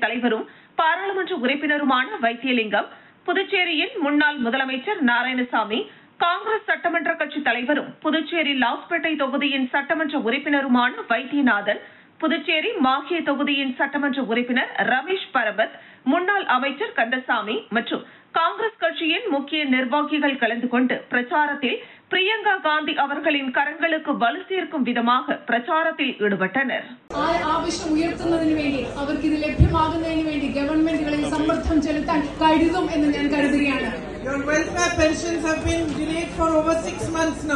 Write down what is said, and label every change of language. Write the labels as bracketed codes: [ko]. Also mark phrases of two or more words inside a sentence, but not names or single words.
[ta] தலைவரும் பாராளுமன்ற உறுப்பினருமான வைத்தியலிங்கம், புதுச்சேரியின் முன்னாள் முதலமைச்சர் நாராயணசாமி, காங்கிரஸ் சட்டமன்ற கட்சி தலைவரும் புதுச்சேரி லாஸ்பேட்டை தொகுதியின் சட்டமன்ற உறுப்பினருமான வைத்தியநாதன், புதுச்சேரி மாஹே தொகுதியின் சட்டமன்ற உறுப்பினர் ரமேஷ் பரபத், முன்னாள் அமைச்சர் கந்தசாமி மற்றும் காங்கிரஸ் கட்சியின் முக்கிய நிர்வாகிகள் கலந்து கொண்டு பிரச்சாரத்தில் பிரியங்கா காந்தி அவர்களின் கரங்களுக்கு வலு சேர்க்கும் விதமாக பிரச்சாரத்தில் ஈடுபட்டனர். [ml] ആവശ്യം ഉയർത്തുന്നതിന് വേണ്ടി അവർക്ക് ഇത് ലഭ്യമാകുന്നതിന് വേണ്ടി ഗവൺമെന്റുകളിൽ സമ്മർദ്ദം ചെലുത്താൻ കരുതും എന്ന് ഞാൻ കരുതുകയാണ്. [en] Your welfare pensions have been delayed for over 6 months now.